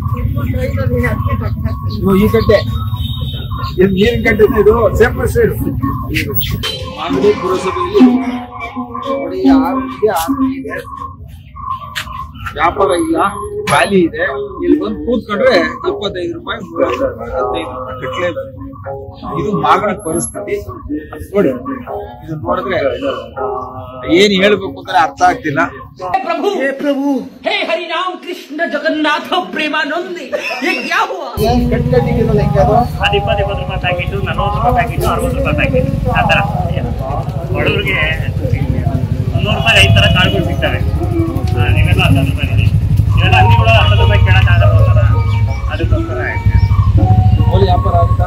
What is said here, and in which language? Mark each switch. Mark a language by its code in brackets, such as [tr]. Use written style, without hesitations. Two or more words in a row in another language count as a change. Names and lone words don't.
[kn] ಈ ಕಟ್ಟೆ ನೀರಿನ ಕಟ್ಟೆ ಇದು [en] safe side [kn] ಮಾಗಡಿ ಪುರಸಭೆಯಲ್ಲಿ ನೋಡಿ ವ್ಯಾಪಾರ ಇಲ್ಲ ಖಾಲಿ ಇದೆ, ಇಲ್ಲಿ ಬಂದು ಕೂತ್ಕೊಂಡ್ರೆ 75 ರೂಪಾಯಿ 15 ರೂಪಾಯಿ ಕಟ್ಲೇಬೇಕು. ಇದು ಮಾಗಣ ಪರಿಸ್ಥಿತಿ ನೋಡಿ. ಇದು ನೋಡಿದ್ರೆ ಏನ್ ಹೇಳ್ಬೇಕು ಅಂತ ಅರ್ಥ ಆಗ್ತಿಲ್ಲ. [hi] प्रभु हे हरि राम कृष्ण जगन्नाथ प्रेमानंद ये क्या हुआ? [kn] ಅದು 20 ರೂಪಾಯಿ ಪ್ಯಾಕೆಟ್, 40 ರೂಪಾಯಿ ಪ್ಯಾಕೆಟ್, 60 ರೂಪಾಯಿ ಪ್ಯಾಕೆಟ್ ಆ ಥರ. ಬಡವರಿಗೆ 100 ರೂಪಾಯಿ 5 ಥರ ಕಾಳುಗಳು ಸಿಗ್ತವೆ. ನೀವೆಲ್ಲ 10 ರೂಪಾಯಿ ಇದೆ. ಇವೆಲ್ಲ ಅಂಗಡಿಗಳು 10 ರೂಪಾಯಿ ಕೇಳೋಕ್ಕಾಗಲ್ಲ, ಅದಕ್ಕೋಸ್ಕರ ವ್ಯಾಪಾರ ಆಗುತ್ತಾ?